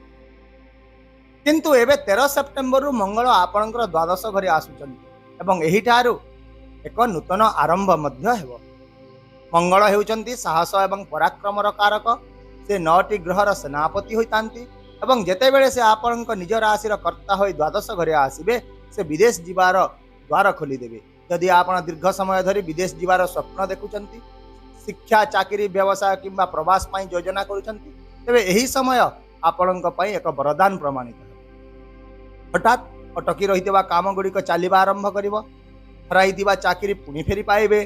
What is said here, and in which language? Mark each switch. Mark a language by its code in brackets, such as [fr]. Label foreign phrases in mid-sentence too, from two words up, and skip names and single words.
[or] କିନ୍ତୁ ଏବେ 13 ସେପ୍ଟେମ୍ବର ମଙ୍ଗଳ ଆପଣଙ୍କର ଦ୍ୱାଦଶ ଘରେ ଆସୁଛନ୍ତି ଏବଂ ଏହି ଠାରୁ ଏକ ନୂତନ ଆରମ୍ଭ ମଧ୍ୟ ହେବ। ମଙ୍ଗଳ ହେଉଛନ୍ତି ସାହସ ଏବଂ ପରାକ୍ରମର କାରକ। ସେ 9ଟି ଗ୍ରହର ସେନାପତି ହୋଇଥାନ୍ତି ଏବଂ ଯେତେବେଳେ ସେ ଆପଣଙ୍କ ନିଜ ରାଶିର କର୍ତ୍ତା ହୋଇ ଦ୍ୱାଦଶ ଘରେ ଆସିବେ ସେ ବିଦେଶ ଯିବାର ଦ୍ୱାର ଖୋଲି ଦେବେ। ଯଦି ଆପଣ ଦୀର୍ଘ ସମୟ ଧରି ବିଦେଶ ଯିବାର ସ୍ୱପ୍ନ ଦେଖୁଛନ୍ତି, ଶିକ୍ଷା, ଚାକିରି, ବ୍ୟବସାୟ କିମ୍ବା ପ୍ରବାସ ପାଇଁ ଯୋଜନା କରୁଛନ୍ତି, ତେବେ ଏହି ସମୟ ଆପଣଙ୍କ ପାଇଁ ଏକ ବରଦାନ ପ୍ରମାଣିତ ହେ। ହଠାତ ଅଟକି ରହିଥିବା କାମ ଗୁଡ଼ିକ ଚାଲିବା ଆରମ୍ଭ କରିବ। ହରାଇଥିବା ଚାକିରି ପୁଣି ଫେରି ପାଇବେ।